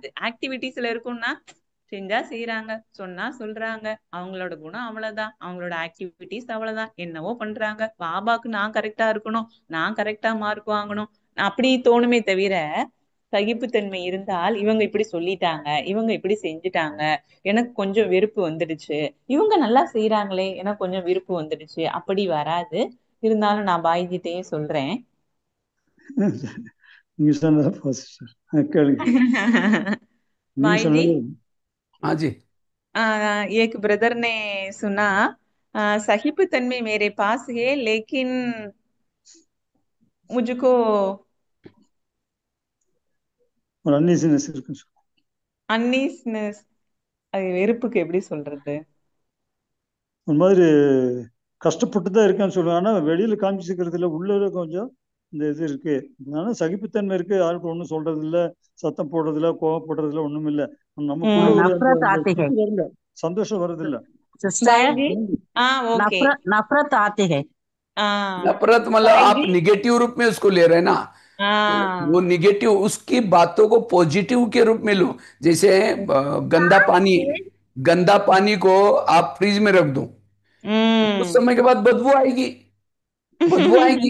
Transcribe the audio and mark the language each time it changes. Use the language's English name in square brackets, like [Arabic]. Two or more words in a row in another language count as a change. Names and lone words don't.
[Tamil] ஆக்டிவிட்டீஸ்ல இருக்கும்னா செஞ்சா செய்யறாங்க, சொன்னா சொல்றாங்க, அவங்களோட குணம் அவ்வளவுதான், அவங்களோட ஆக்டிவிட்டிஸ் அவ்வளவுதான், என்னவோ பண்றாங்க, பாபாக்கு நான் கரெக்டா இருக்கணும், நான் கரெக்டா மார்க் வாங்கணும், அப்படி தோணுமே தவிர சகிப்புத்தன்மை இருந்தால் இவங்க இப்படி சொல்லிட்டாங்க, இவங்க இப்படி செஞ்சுட்டாங்க, எனக்கு கொஞ்சம் வெறுப்பு வந்துடுச்சு, இவங்க நல்லா செய்யறாங்களே எனக்கு கொஞ்சம் விருப்பு வந்துடுச்சு, அப்படி வராது. இருந்தாலும் நான் பாய்கிட்டே சொல்றேன். நீங்க சொன்னதா சிஸ்டர், கேளுங்க. நீங்க [Hindi] भाई जी [Tamil] சொன்னது [Hindi] हाँ जी। एक ब्रदर ने सुना, सहिष्णुता मेरे पास है लेकिन मुझको [Tamil] ஒரு அன்னீசினஸ் இருக்கு. அன்னீஸ்னஸ், அது வெறுப்புக்கு எப்படி சொல்றது? ஒரு மாதிரி கஷ்டப்பட்டு தான் இருக்கேன்னு சொல்லுவாங்க. ஆனா வெளியில காமிச்சுக்கிறது இல்லை, உள்ள கொஞ்சம் இந்த இது இருக்கு. அதனால சகிப்புத்தன்மை இருக்கு, யாருக்கும் ஒன்றும் சொல்றது இல்லை, சத்தம் போடுறது இல்லை, கோவப்படுறது இல்லை, ஒண்ணும் இல்லை. நமக்குள்ள ஒரு [Hindi] नफरत आती है [Tamil] வரல, சந்தோஷம் வருது இல்ல [Hindi] सिस्टर। भाई जी ओके। नफरत आती है। नफरत मतलब भाई आप जी निगेटिव रूप में उसको ले रहे हैं ना, तो वो निगेटिव, उसकी बातों को पॉजिटिव के रूप में लो। जैसे गंदा पानी को आप फ्रिज में रख दो, कुछ समय के बाद बदबू आएगी, बदबू आएगी।